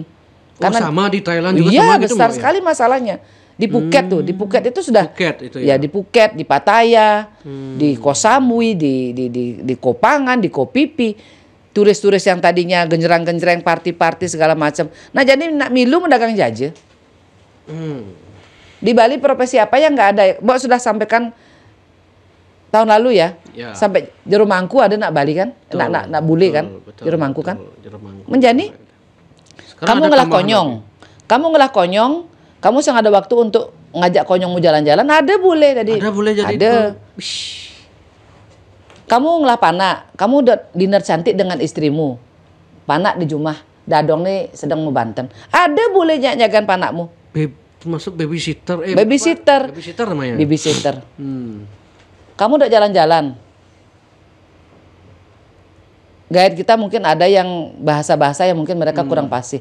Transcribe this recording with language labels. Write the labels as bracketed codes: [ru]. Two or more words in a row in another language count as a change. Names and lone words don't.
[id] Karena sama di Thailand juga iya, sama gitu, besar Mbak, ya? sekali masalahnya. Di Phuket tuh, di Phuket itu sudah Phuket itu ya, ya. di Phuket, di Pattaya, di Koh Samui, di Koh Phangan, di Koh Phi Phi. Turis-turis yang tadinya genjerang-genjreng, party-party segala macam. Nah, jadi [ban] nak milu mendagang jaje. [id] Di Bali profesi apa yang nggak ada? Mbak sudah sampaikan tahun lalu ya. Sampai Jero Mangku ada nak Bali kan? Nak bule kan? Jero Mangku kan? Menjani? [ban] Kamu ngelah konyong. [id] Kamu sang ada waktu untuk ngajak konyongmu jalan-jalan, ada bule tadi. Ada bule jadi ada. itu. [ban] Kamu ngelah panak, [id] kamu udah dinner cantik dengan istrimu. Panak di rumah, dadong nih sedang mau Banten. Ada bule [ban] nyagan panakmu. [id] Masuk babysitter. Babysitter. Babysitter namanya. Babysitter. Kamu udah jalan-jalan. Guide kita mungkin ada yang bahasa-bahasa yang mungkin mereka kurang fasih.